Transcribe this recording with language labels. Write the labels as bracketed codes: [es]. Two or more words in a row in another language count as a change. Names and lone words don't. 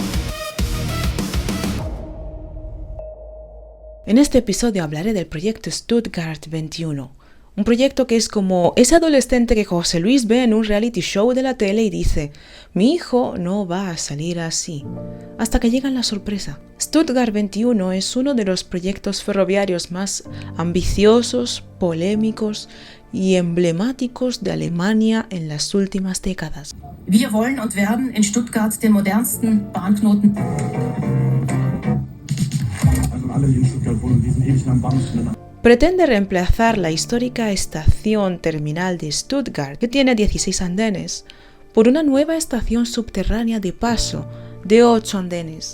[es] En este episodio hablaré del proyecto Stuttgart 21, un proyecto que es como ese adolescente que José Luis ve en un reality show de la tele y dice: mi hijo no va a salir así, hasta que llega la sorpresa. Stuttgart 21 es uno de los proyectos ferroviarios más ambiciosos, polémicos y emblemáticos de Alemania en las últimas décadas. [de] Wir wollen und werden in Stuttgart den modernsten Bahnknoten. [es] Pretende reemplazar la histórica estación terminal de Stuttgart, que tiene 16 andenes, por una nueva estación subterránea de paso de 8 andenes.